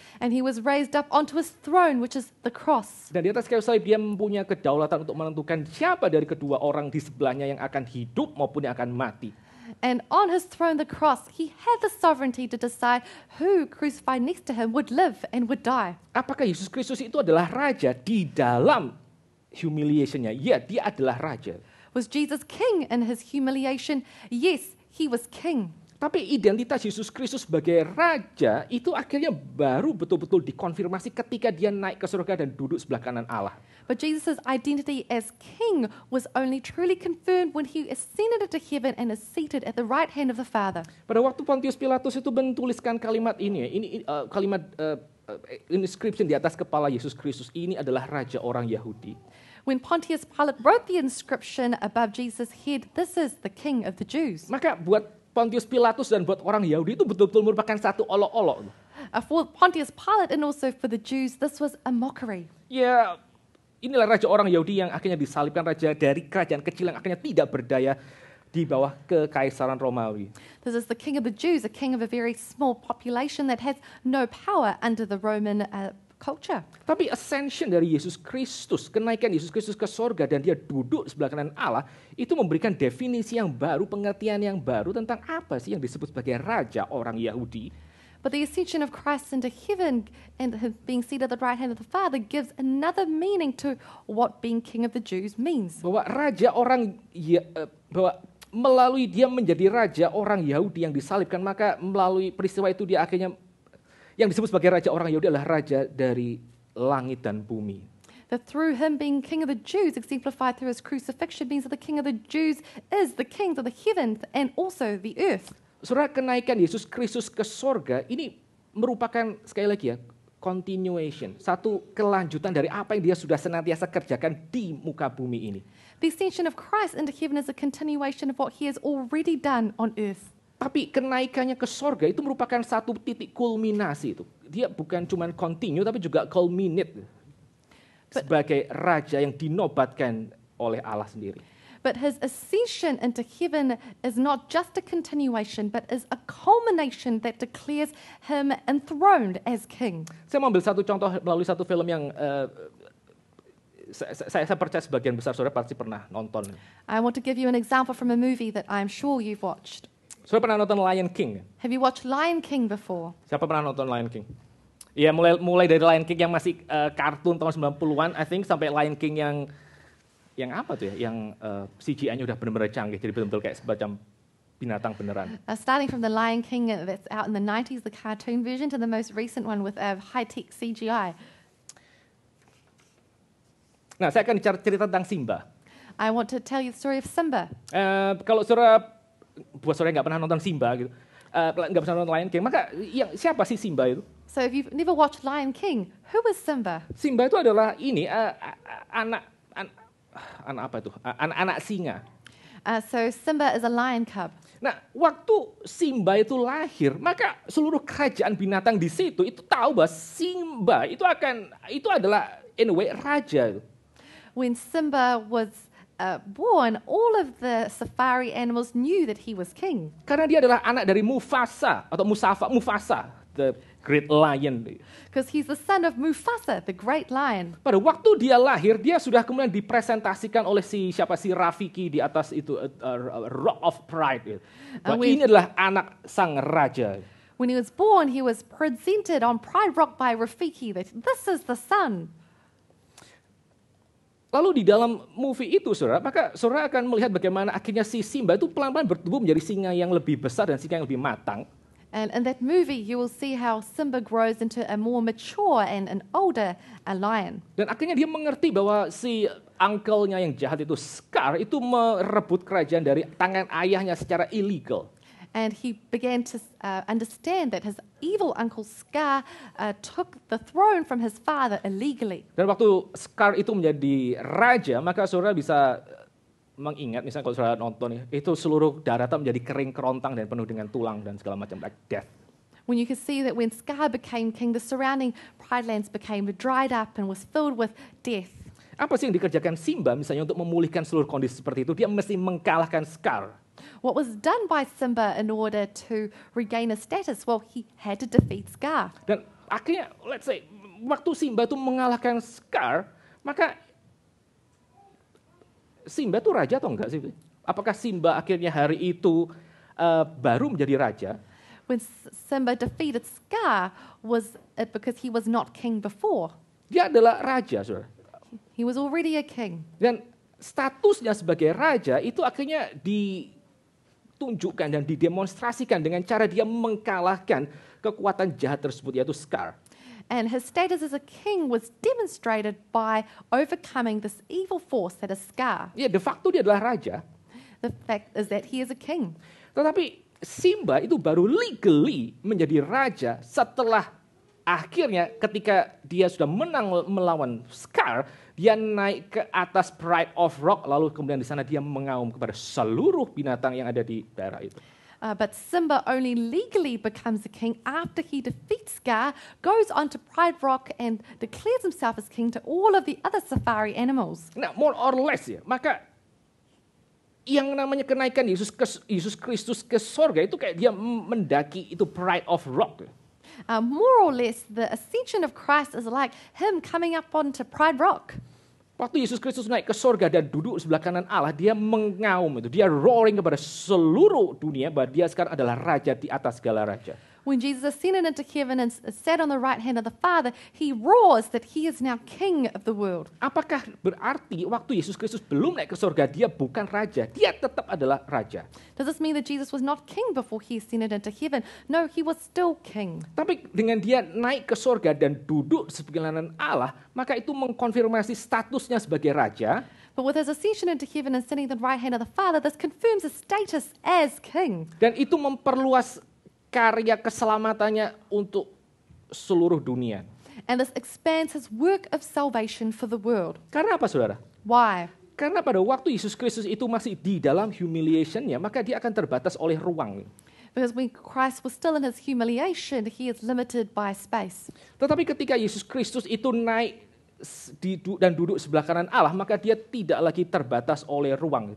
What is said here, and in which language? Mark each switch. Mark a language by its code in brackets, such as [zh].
[en] And he was raised up onto his throne, which is the cross. [id] Dan di atas kayu salib dia mempunyai kedaulatan untuk menentukan siapa dari kedua orang di sebelahnya yang akan hidup maupun yang akan mati. [en] And on his throne, the cross, he had the sovereignty to decide who crucified next to him would live and would die. [id] Apakah Yesus Kristus itu adalah raja di dalam humiliation-nya? Ya, dia adalah raja. [en] Was Jesus king in his humiliation? Yes, he was king. [id] Tapi identitas Yesus Kristus sebagai raja itu akhirnya baru betul-betul dikonfirmasi ketika dia naik ke surga dan duduk sebelah kanan Allah. [en] But Jesus' identity as king was only truly confirmed when he ascended into heaven and is seated at the right hand of the Father. [id] Pada waktu Pontius Pilatus itu menuliskan kalimat ini, kalimat inscription di atas kepala Yesus Kristus, ini adalah raja orang Yahudi. [en] When Pontius Pilate wrote the inscription above Jesus' head, "This is the King of the Jews." [id] Maka buat Pontius Pilatus dan buat orang Yahudi itu betul-betul merupakan satu olok-olok. [en] For Pontius Pilate and also for the Jews, this was a mockery. [id] Ya, inilah raja orang Yahudi yang akhirnya disalibkan, raja dari kerajaan kecil yang akhirnya tidak berdaya di bawah kekaisaran Romawi. [en] This is the King of the Jews, a king of a very small population that has no power under the Roman culture. [id] Tapi ascension dari Yesus Kristus, kenaikan Yesus Kristus ke sorga dan dia duduk sebelah kanan Allah, itu memberikan definisi yang baru, pengertian yang baru tentang apa sih yang disebut sebagai raja orang Yahudi. [en] But the ascension of Christ into heaven and him being seated at the right hand of the Father gives another meaning to what being King of the Jews means. [id] Bahwa raja orang, bahwa melalui dia menjadi raja orang Yahudi yang disalibkan, maka melalui peristiwa itu dia akhirnya yang disebut sebagai raja orang Yahudi adalah raja dari langit dan bumi. [en] That through him being King of the Jews, exemplified through his crucifixion, means that the King of the Jews is the King of the heavens and also the earth. [id] Saudara, kenaikan Yesus Kristus ke sorga ini merupakan sekali lagi ya continuation, satu kelanjutan dari apa yang dia sudah senantiasa kerjakan di muka bumi ini. [en] The ascension of Christ into heaven is a continuation of what he has already done on earth. [id] Tapi kenaikannya ke sorga itu merupakan satu titik kulminasi itu. Dia bukan cuma continue tapi juga culminate sebagai raja yang dinobatkan oleh Allah sendiri. [en] But his ascension into heaven is not just a continuation, but is a culmination that declares him enthroned as king. [id] Saya mau ambil satu contoh melalui satu film yang saya percaya sebagian besar saudara pasti pernah nonton. [en] I want to give you an example from a movie that I'm sure you've watched. [id] Saudara pernah nonton Lion King? [en] Have you watched Lion King before? [id] Siapa pernah nonton Lion King? Ya, mulai dari Lion King yang masih kartun tahun 90-an, [en] I think, [id] sampai Lion King yang apa tuh ya? Yang CGI-nya udah benar-benar canggih, jadi betul-betul kayak semacam binatang beneran. [en] Starting from the Lion King that's out in the 90s, the cartoon version, to the most recent one with high-tech CGI. [id] Nah, saya akan cerita tentang Simba. [en] I want to tell you the story of Simba. [id] Kalau saudara, buat saudara yang nggak pernah nonton Simba gitu, nggak pernah nonton Lion King, maka siapa sih Simba itu? [en] So if you've never watched Lion King, who is Simba? [id] Simba itu adalah ini anak apa itu? Anak singa. [en] So Simba is a lion cub. [id] Nah, waktu Simba itu lahir, maka seluruh kerajaan binatang di situ itu tahu bahwa Simba itu adalah [en] in a way [id] raja. [en] When Simba was born, all of the safari animals knew that he was king. [id] Karena dia adalah anak dari Mufasa atau Mufasa, [en] the great lion. Because he's the son of Mufasa, the great lion. [id] Pada waktu dia lahir, dia sudah kemudian dipresentasikan oleh si Rafiki di atas itu Rock of Pride. Ini adalah anak sang raja. [en] When he was born, he was presented on Pride Rock by Rafiki that this is the son. [id] Lalu di dalam movie itu, maka saudara akan melihat bagaimana akhirnya si Simba itu pelan-pelan bertumbuh menjadi singa yang lebih besar dan singa yang lebih matang. [en] And in that movie, you will see how Simba grows into a more mature and an older lion. [id] Dan akhirnya dia mengerti bahwa si uncle-nya yang jahat itu, Scar, itu merebut kerajaan dari tangan ayahnya secara illegal. [en] And he began to understand that his evil uncle Scar took the throne from his father illegally. [id] Dan waktu Scar itu menjadi raja, maka saudara bisa mengingat, misalnya kalau saudara nonton, itu seluruh daratan menjadi kering kerontang dan penuh dengan tulang dan segala macam, [en] like death. When you can see that when Scar became king, the surrounding Pride lands became dried up and was filled with death. [id] Apa sih yang dikerjakan Simba misalnya untuk memulihkan seluruh kondisi seperti itu? Dia mesti mengalahkan Scar. [en] What was done by Simba in order to regain his status? Well, he had to defeat Scar. [id] Dan akhirnya, [en] let's say, [id] waktu Simba itu mengalahkan Scar, maka Simba itu raja atau enggak sih? Apakah Simba akhirnya hari itu baru menjadi raja? [en] When Simba defeated Scar, was it because he was not king before? [id] Dia adalah raja, saudara. [en] He was already a king. [id] Dan statusnya sebagai raja itu akhirnya ditunjukkan dan didemonstrasikan dengan cara dia mengalahkan kekuatan jahat tersebut, yaitu Scar. [en] And his status as a king was demonstrated by overcoming this evil force that is Scar. [id] Ya, de facto dia adalah raja. [en] The fact is that he is a king. [id] Tetapi Simba itu baru legally menjadi raja setelah akhirnya ketika dia sudah menang melawan Scar, dia naik ke atas Pride of Rock, lalu kemudian di sana dia mengaum kepada seluruh binatang yang ada di daerah itu. [en] But Simba only legally becomes a king after he defeats Scar, goes on to Pride Rock and declares himself as king to all of the other safari animals. [id] Nah, [en] more or less [id] ya, maka yang namanya kenaikan Yesus Kristus ke sorga itu kayak dia mendaki itu Pride of Rock. [en] More or less, the ascension of Christ is like him coming up onto Pride Rock. [id] Waktu Yesus Kristus naik ke sorga dan duduk sebelah kanan Allah, dia mengaum itu, dia roaring kepada seluruh dunia bahwa dia sekarang adalah raja di atas segala raja. [en] When Jesus ascended into heaven and sat on the right hand of the Father, he roars that he is now king of the world. [id] Apakah berarti waktu Yesus Kristus belum naik ke sorga, dia bukan raja? Dia tetap adalah raja. [en] Does this mean that Jesus was not king before he ascended into heaven? No, he was still king. [id] Tapi dengan dia naik ke sorga dan duduk sebelah kanan Allah, maka itu mengkonfirmasi statusnya sebagai raja. [en] But with his ascension into heaven and sitting at the right hand of the Father, this confirms his status as king. [id] Dan itu memperluas karya keselamatannya untuk seluruh dunia. [en] And this expands his work of salvation for the world. [id] Karena apa, saudara? [en] Why? [id] Karena pada waktu Yesus Kristus itu masih di dalam humiliation-nya, maka dia akan terbatas oleh ruang. [en] Because when Christ was still in his humiliation, he is limited by space. [id] Tetapi ketika Yesus Kristus itu naik dan duduk sebelah kanan Allah, maka dia tidak lagi terbatas oleh ruang.